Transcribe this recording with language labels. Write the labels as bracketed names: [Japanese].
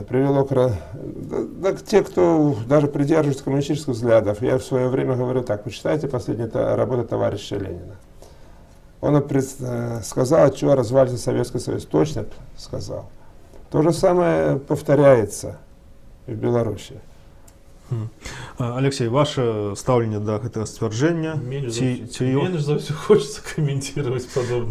[Russian] Привело к те, кто даже придерживается коммунистических взглядов. Я в свое время говорю так: почитайте последние работы товарища Ленина. Он сказал, от чего развалится Советский Союз. Точно сказал. То же самое повторяется в Беларуси. [Belarusian] Алексей, ваше ставление до гэтага сцвярджэння менш за ўсё [Russian] хочется каментировать подобное.